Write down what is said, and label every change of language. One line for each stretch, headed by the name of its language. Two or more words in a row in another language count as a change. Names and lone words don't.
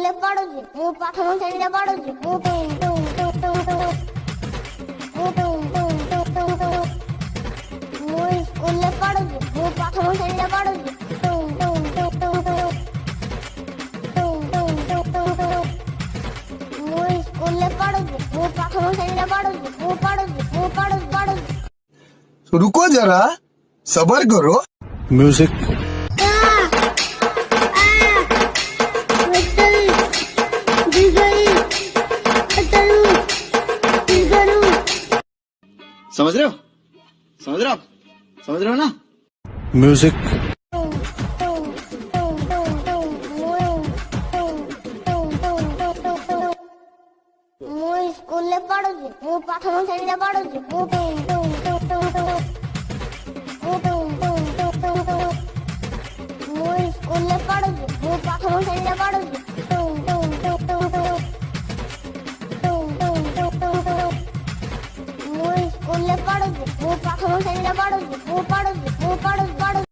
Odia: ପଢୁଛି ମୁଁ ପ୍ରଥମ ଶ୍ରେଣୀରେ ପଢୁଛି ମୁଁ ସ୍କୁଲରେ ପଢୁଛି ମୁଁ ପ୍ରଥମ ଶ୍ରେଣୀରେ ପଢୁଛି ମୁଁ ସ୍କୁଲରେ ପଢୁଛି ମୁଁ ପ୍ରଥମ ଶ୍ରେଣୀରେ ପଢୁଛି ମୁଁ ପଢୁଛି
Hindi: रुको जरा सबर करो। म्यूजिक समझ रहे हो ना। म्यूजिक
Odia: ମୁଁ ସ୍କୁଲରେ ପଢୁଛି ମୁଁ ପ୍ରଥମ ଶ୍ରେଣୀରେ ପଢୁଛି ମୁଁ ସ୍କୁଲରେ ପଢୁଛି ମୁଁ ପ୍ରଥମ ଶ୍ରେଣୀରେ ପଢୁଛି ମୁଁ ସ୍କୁଲରେ ପଢୁଛି ମୁଁ ପ୍ରଥମ ଶ୍ରେଣୀରେ ପଢୁଛି ମୁଁ ପଢୁଛି